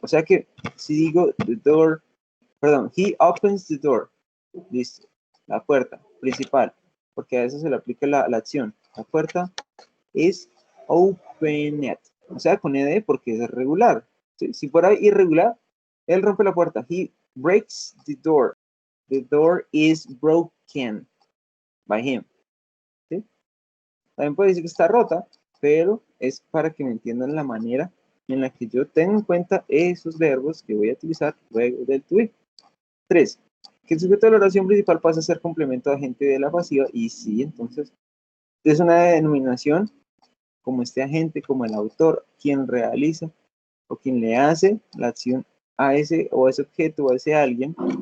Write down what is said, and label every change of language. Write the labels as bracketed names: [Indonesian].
[Spanish] O sea que si digo [English] the door, [Spanish] perdón, [English] he opens the door, [Spanish] listo, la puerta principal, porque a eso se le aplica la acción. La puerta es opened, o sea, con ed porque es regular. ¿Sí? Si fuera irregular, él rompe la puerta. [English] He breaks the door. The door is broken by him. [Spanish] ¿Sí? También puede decir que está rota, pero es para que me entiendan la manera en la que yo tengo en cuenta esos verbos que voy a utilizar luego del to be. 3. Que el sujeto de la oración principal pasa a ser complemento agente de la pasiva, y sí, entonces es una denominación como este agente, como el autor, quien realiza o quien le hace la acción a ese o a ese objeto o a ese alguien.